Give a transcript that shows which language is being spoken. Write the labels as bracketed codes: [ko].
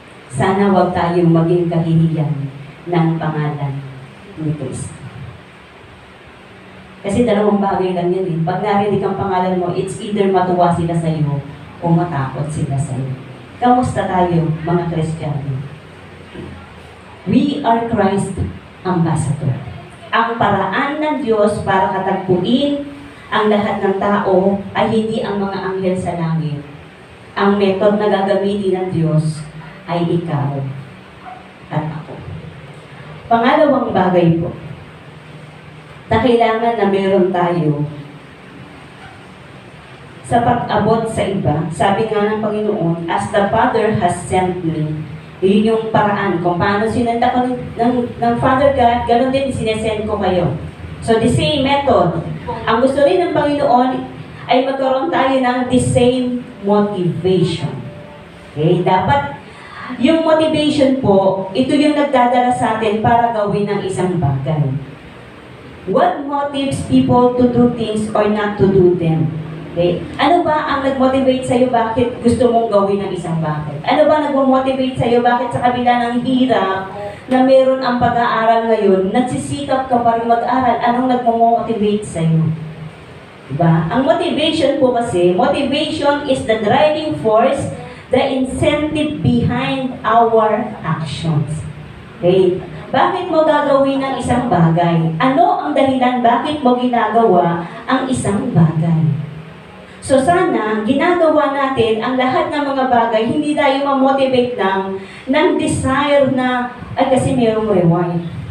[tl] Sana wag tayong maging kahihiyan ng pangalan ni Kristo. Kasi dalawang bagay lang yan eh. Pag narinig ang pangalan mo, it's either matuwa sila sa iyo o matakot sila sa iyo. Kamusta tayo, mga Kristiyano? [en] We are Christ ambassador. [tl] Ang paraan ng Diyos para katagpuin ang lahat ng tao ay hindi ang mga anghel sa langit. Ang method na gagamitin ng Diyos ay ikaw at ako. Pangalawang bagay po, na kailangan na meron tayo sa pag-abot sa iba. Sabi nga ng Panginoon, as the Father has sent me. Yun yung paraan kung paano sinenda ko ng Father God, ganoon din sinesend ko kayo. [en] So the same method. [tl] Ang gusto rin ng Panginoon ay magkaroon tayo ng the same motivation. Okay? Dapat yung motivation po, ito yung nagdadala sa atin para gawin ng isang bagay. [en] What motives people to do things or not to do them? Okay? [tl] Ano ba ang nag-motivate sa'yo bakit gusto mong gawin ng isang bagay? Ano ba nag-motivate sa'yo bakit sa kabila ng hirap na meron ang pag-aaral ngayon, nagsisikap ka pa rin mag-aral? Anong nag-motivate sa'yo? Diba? [en] Ang motivation po kasi, motivation is the driving force, the incentive behind our actions. Okay? [tl] Bakit mo gagawin ang isang bagay? Ano ang dahilan bakit mo ginagawa ang isang bagay? So sana, ginagawa natin ang lahat ng mga bagay, hindi tayo ma-motivate lang ng desire na, ay kasi mayroong reward.